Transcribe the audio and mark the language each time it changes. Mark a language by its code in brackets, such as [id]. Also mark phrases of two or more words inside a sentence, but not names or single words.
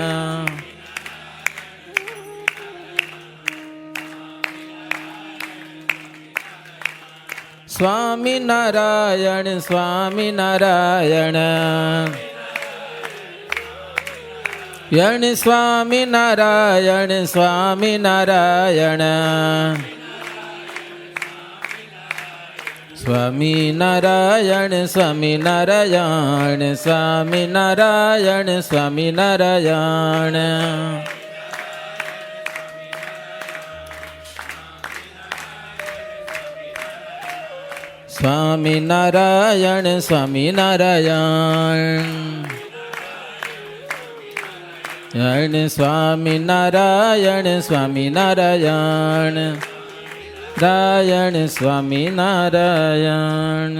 [gu] स्वामी नारायण स्वामी नारायण यण स्वामी नारायण स्वामी नारायण. સ્વામિનારાયણ સ્વામિનારાયણ સ્વામિનારાયણ સ્વામિનારાયણ. સ્વામિનારાયણ સ્વામિનારાયણ સ્વામિનારાયણ સ્વામિનારાયણ રાયણ સ્વામિનારાયણ.